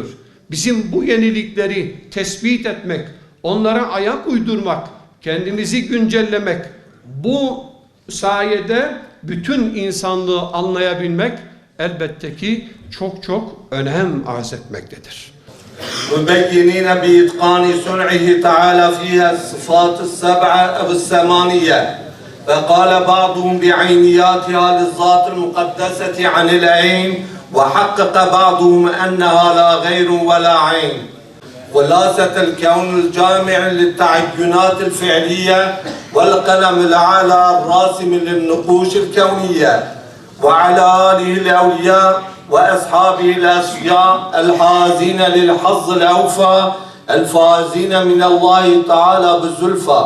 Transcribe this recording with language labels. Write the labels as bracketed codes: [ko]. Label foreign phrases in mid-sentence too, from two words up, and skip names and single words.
[tr] Bizim bu yenilikleri tespit etmek, onlara ayak uydurmak, kendimizi güncellemek, bu sayede bütün insanlığı anlayabilmek elbette ki çok çok önem arz etmektedir. [ar] مبينين بإتقان صنعه تعالى فيها الصفات السبعة أو الثمانية فقال بعضهم بعينياتها للذات المقدسة عن العين وحقق بعضهم أنها لا غير ولا عين خلاصة الكون الجامع للتعينات الفعلية والقلم الأعلى الراسم للنقوش الكونية وعلى آله الأولياء وأصحابه الأصفياء الحازين للحظ الأوفى الفائزين من الله تعالى بالزلفى.